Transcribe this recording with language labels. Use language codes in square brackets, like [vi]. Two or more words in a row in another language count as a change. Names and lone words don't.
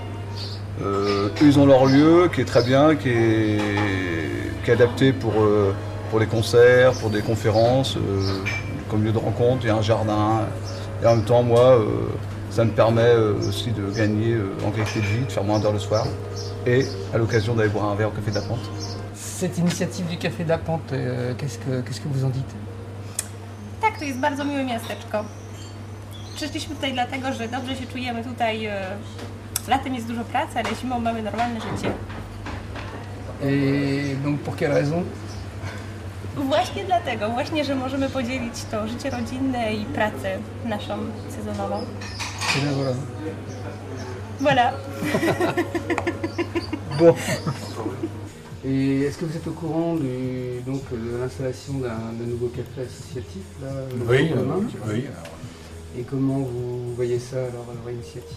[fr] Ils ont leur lieu qui est très bien, qui est adapté pour les concerts, pour des conférences, comme lieu de rencontre, il y a un jardin. Et en même temps, moi, ça me permet aussi de gagner en qualité de vie, de faire moins d'heures le soir. Et à l'occasion d'aller boire un verre au Café de la Pente. Cette initiative du Café de la Pente, qu'est-ce que vous en dites? [pl] Tak, to jest bardzo miłe miasteczko. Przyszliśmy tutaj dlatego, że dobrze się czujemy tutaj. Latem jest dużo pracy, ale zimą mamy normalne życie. [fr] Et donc pour quelle raison? [pl] Właśnie dlatego, że możemy podzielić to życie rodzinne i pracę naszą sezonową. [fr] Voilà. Bon. Et est-ce que vous êtes au courant de l'installation d'un nouveau café associatif là, Oui. Et comment vous voyez ça, alors, leur initiative?